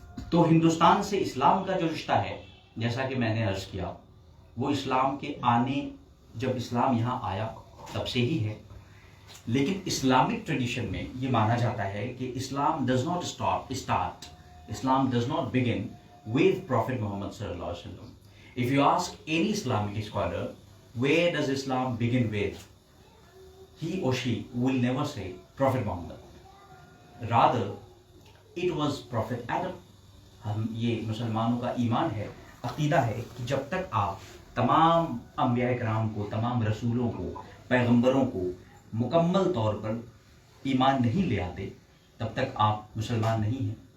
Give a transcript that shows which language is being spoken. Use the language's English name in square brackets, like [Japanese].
[Urdu] تو ہندوستان سے اسلام کا جو رشتہ ہے، جیسا کہ میں نے عرض کیا، وہ اسلام کے آنے، جب اسلام یہاں آیا تب سے ہی ہے. لیکن اسلامک ٹریڈیشن میں یہ مانا جاتا ہے کہ [English] اسلام does not start, اسلام does not begin with Prophet Muhammad [Urdu] sallallahu alaihi wasallam. [English] If you ask any Islamic scholar, where does Islam begin with? He or she will never say Prophet Muhammad. Rather, it was Prophet Adam. [Urdu] ہم یہ مسلمانوں کا ایمان ہے، عقیدہ ہے کہ جب تک آپ تمام انبیاء کرام کو، تمام رسولوں کو، پیغمبروں کو مکمل طور پر ایمان نہیں لے آتے، تب تک آپ مسلمان نہیں ہیں.